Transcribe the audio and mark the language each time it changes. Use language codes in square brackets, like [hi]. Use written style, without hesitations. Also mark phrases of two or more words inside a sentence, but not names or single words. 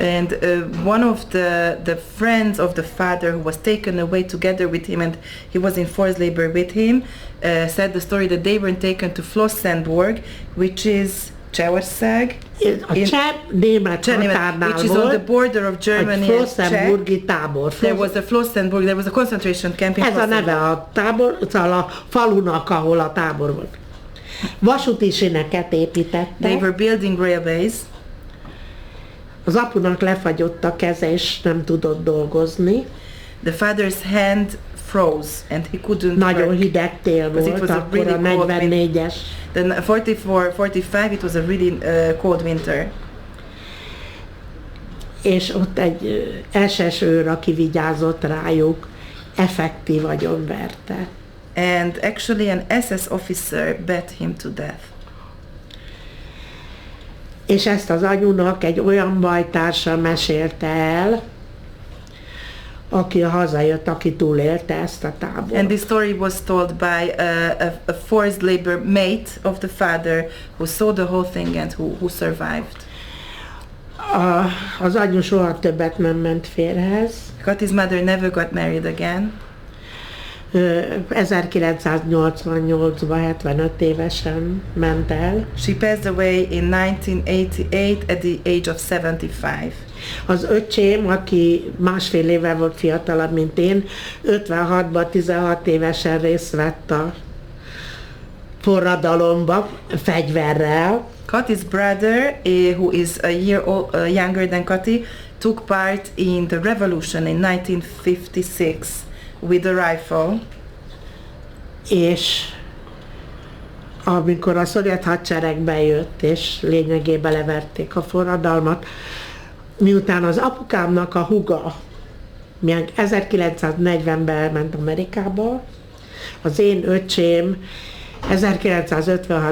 [en] And one of the friends of the father who was taken away together with him, and he was in forced labor with him, said the story that they were taken to Flossenburg, which is Csehország. [hu] A cseh-német határnál [en] which is [hu] volt, [en] on the border of Germany [hu] egy [en] and [hu] Flossenburgi tábor. [en] There was a Flossenburg, there was a concentration camp in [hu] Ez a neve a tábor, szóval a falunak, ahol a tábor volt. Vasúti sineket építettek. [en] They were building railways. [hu] Az apunak lefagyott a keze, és nem tudott dolgozni. [en] The father's hand froze, and he couldn't [hu] Nagyon [en] work. [hu] hideg tél [en] Because it [hu] volt, [en] was a [hu] akkor a [en] really cold [hu] 44-es. [en] Then 44-45, it was a really cold winter. [hu] És ott egy SS őr, aki vigyázott rájuk, effektív agyonverte. [en] And actually an SS officer bet him to death. [hu] És ezt az anyunak egy olyan bajtársa mesélte el, aki hazajött, aki túlélte ezt a tábort. [en] And this story was told by a forced labor mate of the father who saw the whole thing and who survived. [hu] Az anyu soha többet nem ment férhez. [en] Kati's mother never got married again. [hu] 1988-ban 75 évesen ment el. [en] She passed away in 1988 at the age of 75. [hu] Az öcsém, aki másfél évvel volt fiatalabb, mint én, 56-ban 16 évesen részt vett a forradalomba fegyverrel. [en] Kati's brother, who is a year younger than Kati, took part in the revolution in 1956 with a rifle. [hu] És amikor a szovjet hadsereg bejött, és lényegében leverték a forradalmat, miután az apukámnak a húga, milyen 1940-ben elment Amerikába, az én öcsém 1956.